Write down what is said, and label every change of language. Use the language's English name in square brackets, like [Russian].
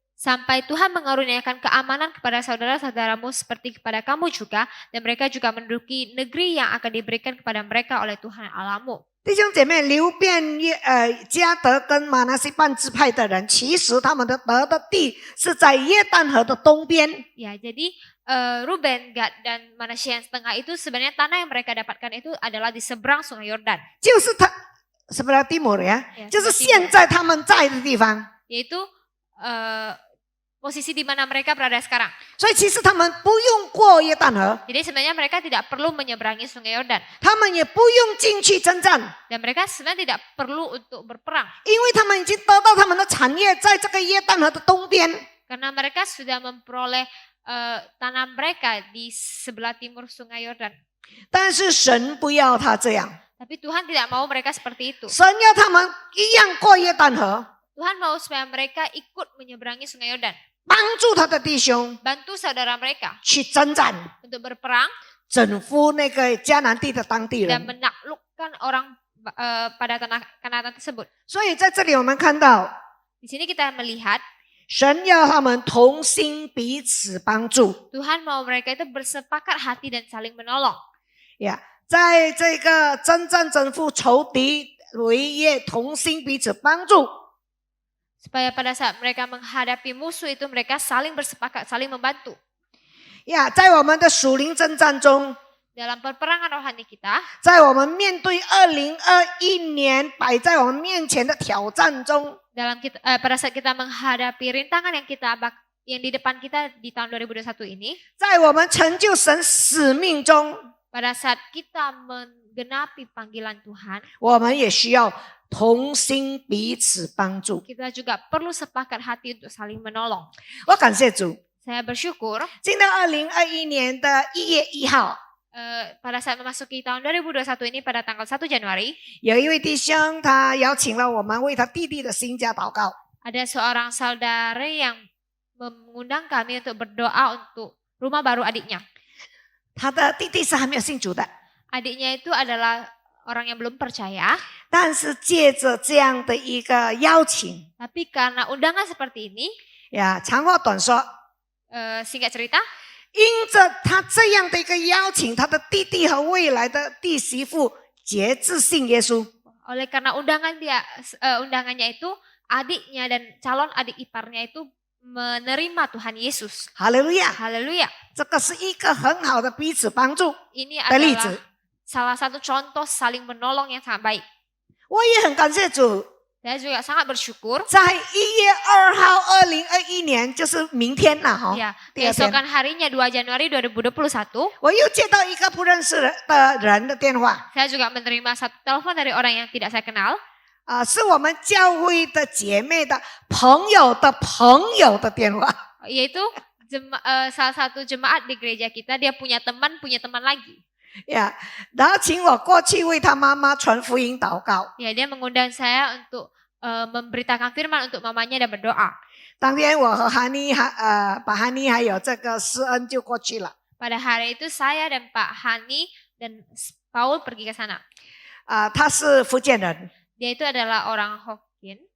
[Indonesian] Sampai Tuhan mengaruniakan keamanan kepada saudara-saudaramu seperti kepada kamu juga, dan mereka juga menduduki negeri yang akan diberikan kepada mereka oleh Tuhan Allahmu. [Chinese] 弟兄姐妹，流便加德跟马拿西半支派的人，其实他们的得的地是在约旦河的东边。 [Indonesian] Ya, jadi Ruben, Gad, dan Manasye yang setengah itu sebenarnya tanah yang mereka dapatkan itu adalah di seberang sungai Yordan, [Chinese] 就是他 [Indonesian] sebelah timur ya， Ya, [Chinese] 就是 [Indonesian] sebelah [Chinese] 现在他们在的地方。 [Indonesian] yaitu posisi di mana mereka berada sekarang. [Chinese] 所以其实他们不用过约旦河， [Indonesian] Jadi sebenarnya mereka tidak perlu menyeberangi sungai Yordan, [Chinese] 他们也不用进去征战， [Indonesian] dan mereka sebenarnya tidak perlu untuk berperang [Chinese] 因为他们已经得到他们的产业在这个约旦河的东边。 [Indonesian] karena mereka sudah memperoleh tanah mereka di sebelah timur sungai Yordan. [Chinese] 但是神不要他这样， [Indonesian] Tapi Tuhan tidak mau mereka seperti itu. [Chinese] 神要他们一样过约旦河， [Indonesian] Tuhan mau supaya mereka ikut menyeberangi sungai Yordan, [Chinese] 帮助他的弟兄 [Indonesian] bantu saudara mereka [Chinese] 去征战， [Indonesian] untuk berperang [Chinese] 征服那个迦南地的当地 [Indonesian] dan [Chinese] 人。 [Indonesian] menaklukkan orang pada tanah Kanaan tersebut. [Chinese] 所以在这里我们看到， [Indonesian] Di sini kita melihat [Chinese] 神要他们同心彼此帮助 [Indonesian] Tuhan mau mereka itu bersepakat hati dan saling menolong. [Chinese] 呀。在这个征战征服仇敌为业，同心彼此帮助。 [Indonesian] Supaya pada saat mereka menghadapi musuh itu mereka saling bersepakat, saling membantu. [Chinese] 呀，在我们的属灵征战中， [Indonesian] Dalam perperangan rohani kita, [Chinese] 在我们面对2021年摆在我们面前的挑战中， [Indonesian] pada saat kita menghadapi rintangan yang di depan kita di tahun 2021 ini, [Chinese] 在我们成就神使命中， [Indonesian] pada saat kita menggenapi panggilan Tuhan, [Chinese] 我们也需要同心彼此帮助。 [Indonesian] kita juga perlu sepakat hati untuk saling menolong. [Chinese] 我感谢主， [Indonesian] Saya bersyukur [Chinese] 进到2021年的1月1号， [Indonesian] pada saat memasuki tahun 2021 ini pada tanggal 1 Januari, [Chinese] 有一位弟兄他邀请了我们为他弟弟的新家祷告。 [Indonesian] ada seorang saudara yang mengundang kami untuk berdoa untuk rumah baru adiknya. [Chinese] 他的弟弟是还没有信主的， [Indonesian] Adiknya itu adalah orang yang belum percaya, [Chinese] 但是借着这样的一个邀请 [Indonesian] tapi karena undangan seperti ini, [Chinese] 呀，长话短说， [Indonesian] singkat cerita, [Chinese] 因着他这样的一个邀请，他的弟弟和未来的弟媳妇决志信耶稣。 [Indonesian] oleh karena undangannya itu, adiknya dan calon adik iparnya itu menerima Tuhan Yesus. [Chinese] 哈利路亚！ [Indonesian] Haleluya. [Chinese] 这个是一个很好的彼此帮助 [Indonesian] Ini [Chinese] 的例 [Indonesian] adalah [Chinese] 子。 [Indonesian] salah satu contoh saling menolong yang sangat baik. [Chinese] 我也很感谢主， [Indonesian] Saya juga sangat bersyukur. [Chinese] 在1月2号2021年，就是明天了哈。 [Indonesian] Ya, [Chinese] 第二天， [Indonesian] keesokan harinya 2 Januari 2021, [Chinese] 我又接到一个不认识的人的电话， [Indonesian] saya juga menerima satu telepon dari orang yang tidak saya kenal. [Chinese] 是我们教会的姐妹的朋友的朋友的电话。 [Indonesian] Yaitu salah satu jemaat di gereja kita, dia punya teman lagi. [Chinese] 呀，然后请我过去为他妈妈传福音祷告。 [Indonesian] Ya, dia mengundang saya untuk memberitakan firman untuk mamanya dan berdoa. [Chinese] 当天我和把哈尼还有这个施恩就过去了。 [Indonesian] Pada hari itu saya dan Pak Hani dan Paul pergi ke sana. [Chinese] 他是福建人， [Indonesian] Dia itu adalah orang Hokkien.